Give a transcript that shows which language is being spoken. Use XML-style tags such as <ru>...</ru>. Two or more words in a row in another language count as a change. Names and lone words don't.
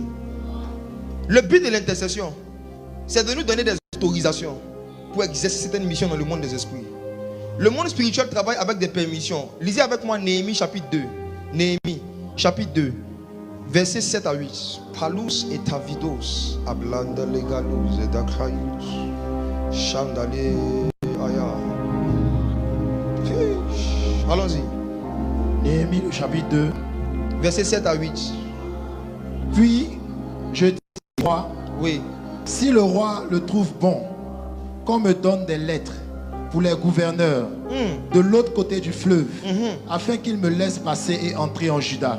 <fr>Le but de l'intercession, c'est de nous donner des autorisations pour exercer certaines missions dans le monde des esprits. Le monde spirituel travaille avec des permissions. Lisez avec moi Néhémie chapitre 2. Néhémie chapitre 2. Versets 7 à 8. Palus et tavidos, ablanda legalus et dakraius, chandale aya. Allons-y. Néhémie, le chapitre 2. Versets 7 à 8. Puis, je dis au roi, Oui. si le roi le trouve bon, qu'on me donne des lettres pour les gouverneurs de l'autre côté du fleuve, afin qu'ils me laissent passer et entrer en Juda.</fr>